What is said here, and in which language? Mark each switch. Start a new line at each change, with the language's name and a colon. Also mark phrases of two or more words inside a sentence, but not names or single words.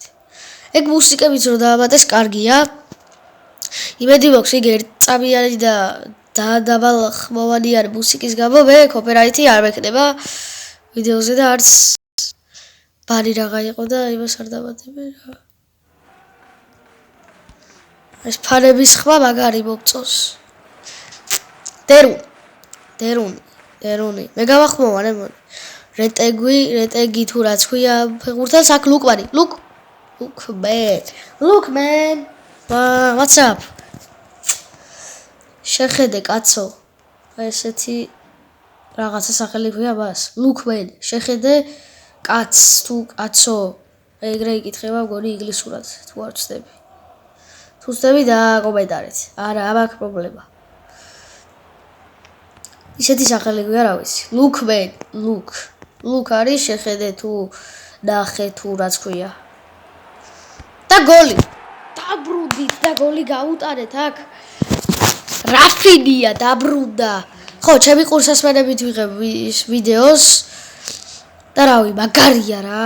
Georgian: ეგ მუსიკებიც რო დაამატეს კარგია. იმედი მაქვს იგი ერთწამიანი და დაბალ ხმოვანიანი მუსიკის გამო მე კოპირაითი არ მექნება ვიდეოზე და არც ბანი რაღა იყო და იმას არ დამატებე რა. ეს ფანების ხმა მაგარი მომწონს. დერუნი. მე გავახმოვანე რეტეგი თუ რაც ქვია ფეხბურთელს აქ ლუკმანი.
English: Look man. What's up?
Georgian: შეხედე კაცო. ესეთი რაღაცა სახელი ქვია მას.
English: Look man.
Georgian: შეხედე კაცს თუ კაცო. ეგრე იკითხება მგონი ინგლისურად თუ არ ვცდები. თუ ვცდები დააკომენტარეთ. არა, ამაქვს პრობლემა. ისეთი სახელი გვია რა ვიცი.
English: Look man, look
Georgian: არის შეხედე თუ ნახე თუ რაც ქვია. და გოლი. დაბრუნდით და გოლი გაუტარეთ აქ. რაფინია დაბრუნდა. ხო, ჩემი ყურსასმენებით ვიღებ ვიდეოს. და რავი, მაგარია რა.